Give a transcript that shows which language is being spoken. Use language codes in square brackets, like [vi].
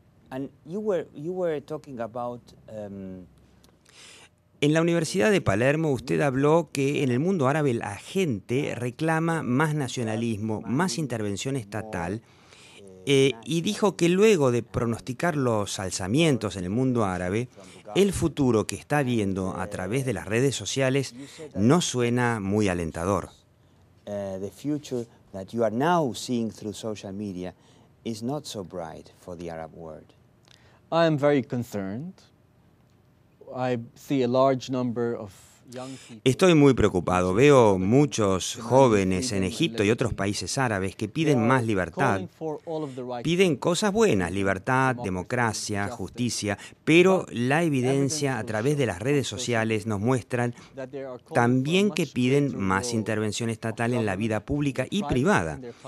[en] And you were talking about [es] En la Universidad de Palermo usted habló que en el mundo árabe la gente reclama más nacionalismo, más intervención estatal, y dijo que luego de pronosticar los alzamientos en el mundo árabe, el futuro que está viendo a través de las redes sociales no suena muy alentador. [en] The future that you are now seeing through social media is not so bright for the Arab world. I am very concerned. I see a large number of young people. [es] Estoy muy preocupado. Veo muchos jóvenes en Egipto y otros países árabes que piden más libertad. Piden cosas buenas, libertad, democracia, justicia, pero la evidencia a través de las redes sociales nos muestran también que piden más intervención estatal en la vida pública y privada.